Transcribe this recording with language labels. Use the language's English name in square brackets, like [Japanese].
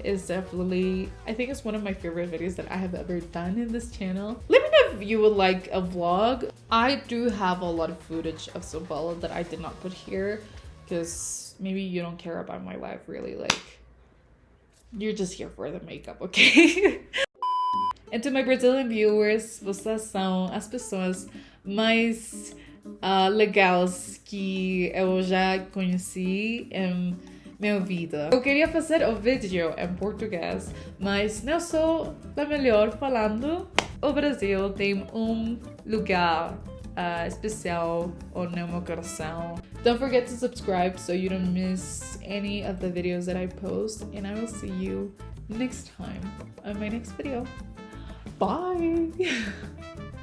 [English] It's definitely, I think it's one of my favorite videos that I have ever done in this channel. Let me know if you would like a vlog. I do have a lot of footage of São Paulo that I did not put here because maybe you don't care about my life really. Like, you're just here for the makeup, okay? [Portuguese] And to my Brazilian viewers, vocês são as pessoas mais legais que eu já conheci em minha vida. Eu queria fazer o vídeo em português, mas não sou a melhor falando. O Brasil tem lugar especial no meu coração. [English] Don't forget to subscribe so you don't miss any of the videos that I post, and I will see you next time on my next video. Bye!